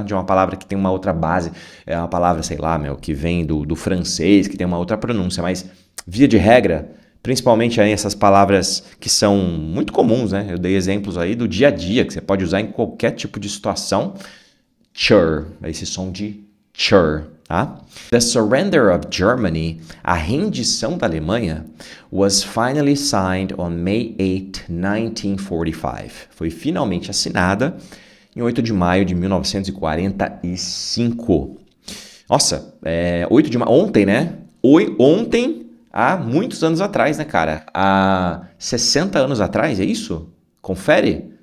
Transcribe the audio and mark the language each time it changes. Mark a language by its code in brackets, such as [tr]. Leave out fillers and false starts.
[pt] De uma palavra que tem uma outra base. É uma palavra, sei lá, que vem do francês, que tem uma outra pronúncia. Mas, via de regra, principalmente aí essas palavras que são muito comuns, né? Eu dei exemplos aí do dia a dia, que você pode usar em qualquer tipo de situação. Chur, esse som de chur. Tá? [en] The surrender of Germany, [pt] a rendição da Alemanha, [en] was finally signed on May 8, 1945. [pt] Foi finalmente assinada em 8 de maio de 1945. Nossa, 8 de maio, ontem, né? Ontem, há muitos anos atrás, né, cara? Há 60 anos atrás, é isso? Confere?